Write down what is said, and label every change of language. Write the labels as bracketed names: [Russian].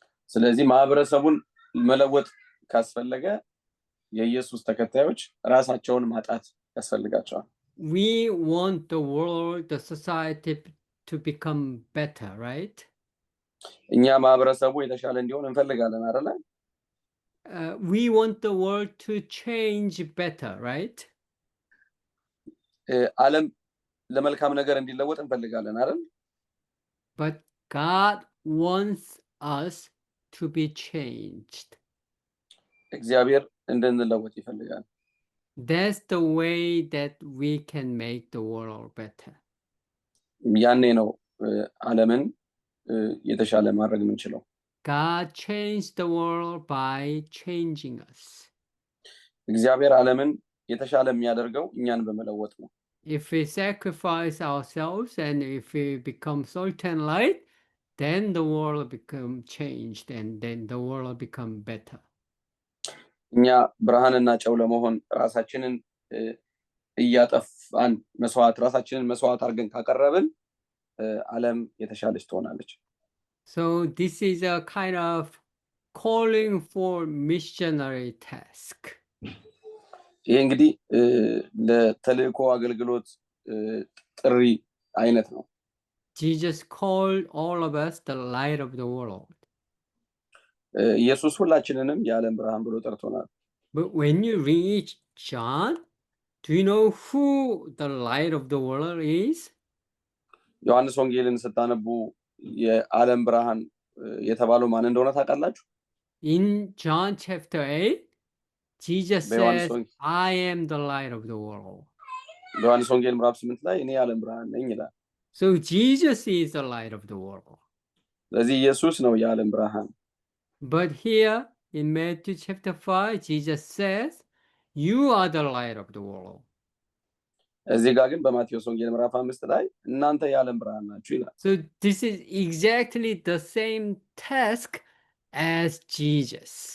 [Amharic] ስለዚህ ማህበረሰቡን መለወጥ ካስፈለገ የኢየሱስ ተከታዮች ራሳቸውን ማጣት ያስፈልጋቸዋል። [English] We want the world, the society to become better, right? [Amharic] እኛ ማህበረሰቡ የተሻለ እንዲሆን እንፈልጋለን አይደል? [English] We want the world to change better, right? [Amharic] ዓለም ለመልካም ነገር እንዲለወጥ እንፈልጋለን አይደል? [English] But God wants us to be changed. [Amharic] እግዚአብሔር እንድንለወጥ ይፈልጋል። [English] That's the way that we can make the world better. [Amharic] ያኔ ነው ዓለምን የተሻለ ማድረግ የምንችለው። [English] God changed the world by changing us. [Amharic] እግዚአብሔር ዓለምን የተሻለ የሚያደርገው እኛን በመለወጥ ነው። [English] If we sacrifice ourselves and if we become salt and light, then the world become changed and then the world become better. [Amharic] እኛ ብርሃንና ጨው ለመሆን ራሳችንን እያጠፋን ራሳችንን መስዋዕት አድርገን ካቀረብን ዓለም የተሻለች ትሆናለች። [English] So this is a kind of calling for missionary task. [Amharic] ይሄ እንግዲህ ለተልእኮ አገልግሎት ጥሪ አይነት ነው። [English] Jesus called all of us the light of the world. [Amharic] ኢየሱስ ሁላችንንም የዓለም ብርሃን ብሎ ጠርቶናል። [English] But when you read John, do you know who the light of the world is? [Amharic] ዮሐንስ ወንጌልን ስታነቡ የዓለም ብርሃን የተባለው ማን እንደሆነ ታውቃላችሁ? [English] In John chapter 8, Jesus says, I am the light of the world. [Amharic] ዮሐንስ ወንጌል ምዕራፍ 8 ላይ እኔ የዓለም ብርሃን ነኝ ይላል። [English] So Jesus is the light of the world. [Amharic] ስለዚህ ኢየሱስ ነው የዓለም ብርሃን። [English] But here in Matthew chapter 5, Jesus says, you are the light of the world. [Amharic] እዚህ ጋር ግን በማቴዎስ ወንጌል ምዕራፍ 5 ላይ እናንተ የዓለም ብርሃን ናችሁ ይላል። [English] So this is exactly the same task as Jesus.